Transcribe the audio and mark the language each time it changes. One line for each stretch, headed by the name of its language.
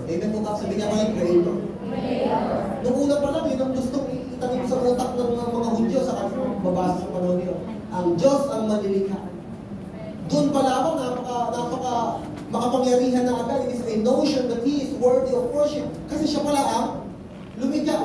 Filipino: Amen mo ba? Sabi niya mga creator. Nung una pa lang, yun ang gustong itanim sa utak ng mga Hudyo sa kanyang babasa sa panahon niyo. Ang Diyos ang manlilikha. Doon pa lamang, napaka makapangyarihan na agad.
English: It is a notion that He is worthy of worship.
Filipino: Kasi siya pala ang lumikha.